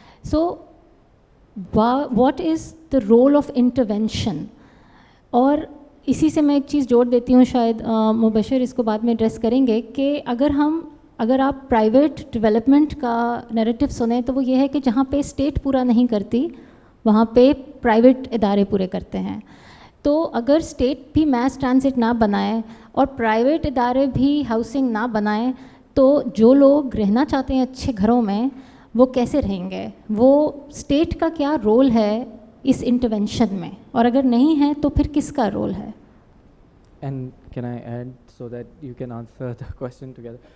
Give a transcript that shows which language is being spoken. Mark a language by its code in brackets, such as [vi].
[en] So what is the role of intervention? اور [ur] اسی سے میں ایک چیز جوڑ دیتی ہوں, شاید مبشر اس کو بعد میں ایڈریس کریں گے, کہ اگر آپ پرائیویٹ ڈیولپمنٹ کا نیریٹو سنیں تو وہ یہ ہے کہ جہاں پہ اسٹیٹ پورا نہیں کرتی وہاں پہ پرائیویٹ ادارے پورے کرتے ہیں. تو اگر اسٹیٹ بھی میس ٹرانزٹ نہ بنائے اور پرائیویٹ ادارے بھی ہاؤسنگ نہ بنائیں تو جو لوگ رہنا چاہتے ہیں اچھے گھروں میں وہ کیسے رہیں گے؟ وہ اسٹیٹ کا کیا رول ہے اس انٹرونشن میں, اور اگر نہیں ہے تو پھر کس کا رول ہے؟ [en] And can I add so that you can answer the question together?